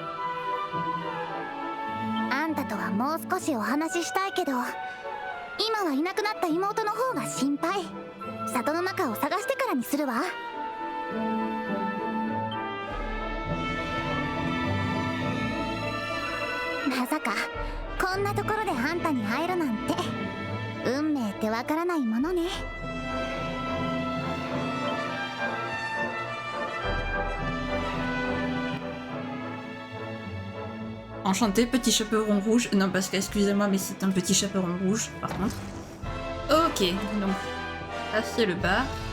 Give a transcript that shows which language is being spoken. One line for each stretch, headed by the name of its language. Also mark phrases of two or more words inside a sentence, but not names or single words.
Japanese: あんたとはもう少しお話ししたいけど、今はいなくなった妹の方が心配。里の中を探してからにするわ。まさかこんなところであんたに会えるなんて、運命ってわからないものね。
French: Enchanté, petit chaperon rouge. Non, parce que, excusez-moi, mais c'est un petit chaperon rouge, par contre. Ok, donc, là, c'est le bar.